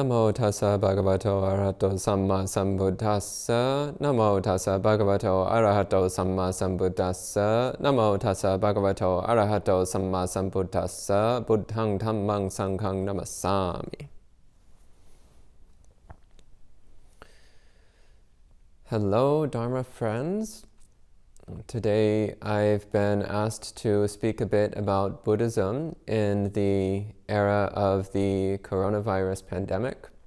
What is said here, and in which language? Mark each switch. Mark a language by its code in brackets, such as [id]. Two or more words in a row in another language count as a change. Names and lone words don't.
[pi] Namo tassa bhagavato arahato samma sambuddhassa. Namo tassa bhagavato arahato samma sambuddhassa. Namo tassa bhagavato arahato samma sambuddhassa. Buddhang dhammang sanghang namassami. [en] Hello, Dharma friends. Today I've been asked to speak a bit about Buddhism in the era of the coronavirus pandemic.